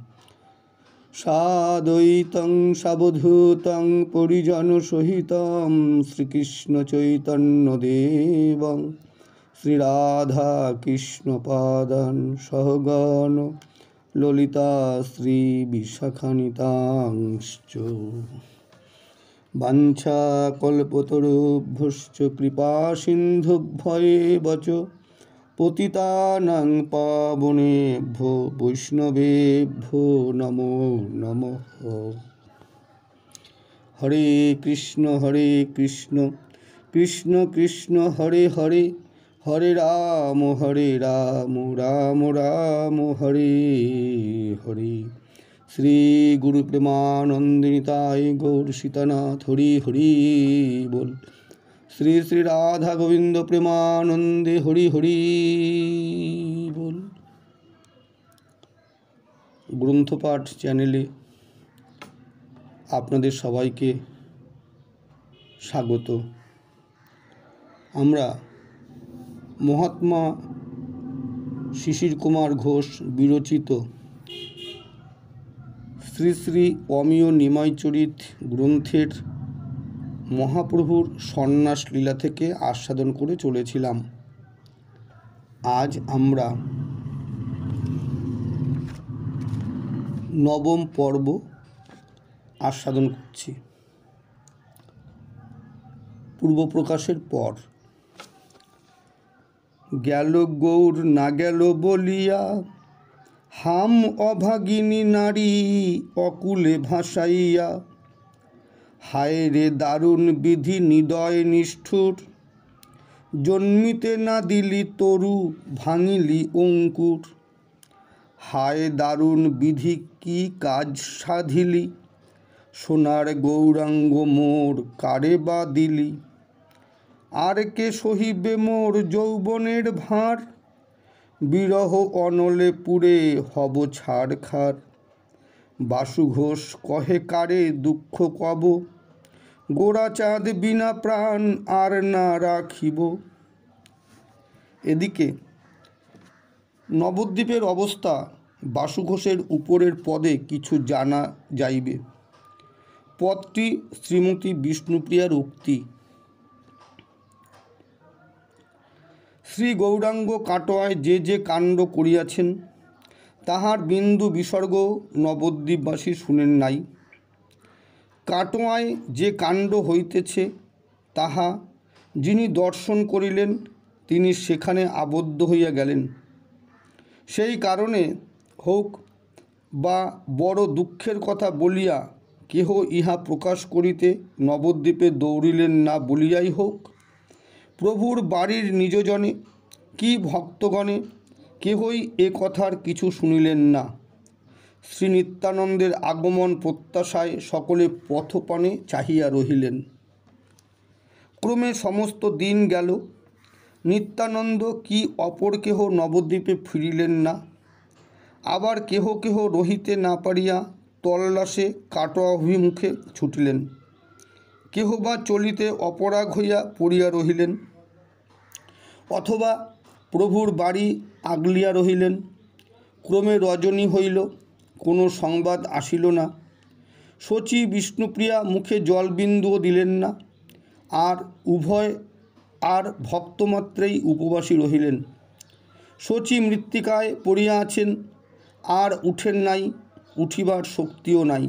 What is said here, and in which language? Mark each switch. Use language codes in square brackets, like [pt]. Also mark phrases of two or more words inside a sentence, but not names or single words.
[sa] साद्वैतं सावधूतं परिजनसहितं श्रीकृष्णचैतन्यदेवं श्रीराधाकृष्णपादान् सहगण ललिता श्रीविशाखान्वितांश्च। वाञ्छाकल्पतरुभ्यश्च कृपासिन्धुभ्यैव च पतितानां पावनेभ्यो वैष्णवेभ्यो नमो नमः। हरे कृष्ण कृष्ण कृष्ण हरे हरे, हरे राम राम राम हरे हरे। [bn] শ্রী গুরু প্রেমানন্দ নিতাই গৌর সীতানাথ হরি হরি বোল। শ্রী শ্রী রাধা গোবিন্দ প্রেমানন্দে হরি হরি বোল। গ্রন্থপাঠ চ্যানেলে আপনাদের সবাইকে স্বাগত। আমরা মহাত্মা শিশির কুমার ঘোষ বিরচিত শ্রী শ্রী অমিয় নিমাইচরিত গ্রন্থের মহাপ্রভুর সন্ন্যাস লীলা থেকে আস্বাদন করে চলেছিলাম। আজ আমরা নবম পর্ব আস্বাদন করছি। পূর্ব প্রকাশের পর গেল গৌর না গেল বলিয়া হাম অভাগিনী নারী অকূলে ভাসাইয়া হায় রে দারুণ বিধি নিদয় নিষ্ঠুর জন্মিতে না দিলি তরু ভাঙিলি অঙ্কুর হায় দারুণ বিধি কী কাজ সাধিলি সোনার গৌরাঙ্গ মোর কারে বা দিলি আর কে সহিবে মোর যৌবনের ভার বিরহ অনলে পুড়ে হব ছারখার বাসু ঘোষ কহে কারে দুঃখ কব গোরা চাঁদ বিনা প্রাণ আর না রাখিব। এদিকে নবদ্বীপের অবস্থা বাসু ঘোষের উপরের পদে কিছু জানা যাইবে। পদটি শ্রীমতী বিষ্ণুপ্রিয়ার উক্তি। শ্রী গৌরাঙ্গ কাটোয়ায় যে কাণ্ড করিয়াছেন তাহার বিন্দু বিসর্গ নবদ্বীপবাসী শুনেন নাই। কাটোয়ায় যে কাণ্ড হইতেছে তাহা যিনি দর্শন করিলেন তিনি সেখানে আবদ্ধ হইয়া গেলেন। সেই কারণে হোক বা বড় দুঃখের কথা বলিয়া কেহ ইহা প্রকাশ করিতে নবদ্বীপে দৌড়িলেন না বলিয়াই হোক প্রভুর বাড়ীর নিজজনে কি ভক্তগণে কেহই এ কথার কিছু শুনিলেন না। শ্রী নিত্যানন্দের আগমন প্রত্যাশায় সকলে পথপানে চাহিয়া রহিলেন। ক্রমে সমস্ত দিন গেল নিত্যানন্দ কি অপর কেহ নবদ্বীপে ফিরিলেন না। আবার কেহ কেহ রহিতে না পারিয়া তল্লাশে কাটোয়া অভিমুখে ছুটিলেন। কেহ বা চলিতে অপারগ হইয়া পড়িয়া রহিলেন অথবা প্রভুর বাড়ী আগলিয়া রহিলেন। ক্রমে রজনী হইল কোনো সংবাদ আসিল না। শচী বিষ্ণুপ্রিয়া মুখে জলবিন্দুও দিলেন না। আর উভয় আর ভক্তমাত্রেই উপবাসী রহিলেন। শচী মৃত্তিকায় পড়িয়া আছেন আর উঠেন নাই, উঠিবার শক্তিও নাই।